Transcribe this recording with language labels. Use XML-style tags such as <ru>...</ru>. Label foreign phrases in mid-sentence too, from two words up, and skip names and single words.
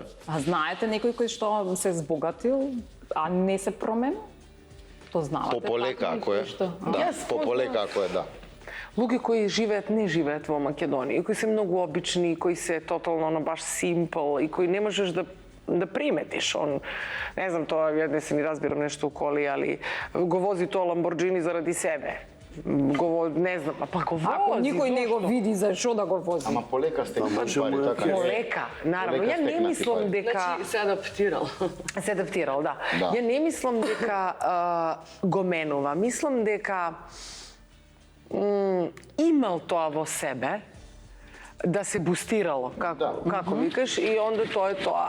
<mk>А знаете некој кој што се збогатил, а не се променил? То знаете. пополека такви ако е. кои што- А? Да, Јас пополека ако е, да. Луѓе кои живеат, не живеат во Македонија, и кои се многу обични, и кои се тотално баш симпл, и кои не можеш да</mk> <sr>da primetiš.</sr> <mk>Он, не знам, то, ја не се ни разбирам нешто</mk> <sr>u koli, ali</sr> <mk>го вози то Lamborghini заради себе. Не знам, па го вози. Ако никој не го види, за што да го вози? Ама полека стекнати пари, така е. Полека, наравно. Полека Ја не стекнати мислам пари. дека... Значи, се адаптирал. Се адаптирал, да. Да. Ја не мислам дека го менува. Мислам дека имал тоа во себе, да се бустирало, како викаш, и онда тоа е тоа.</mk>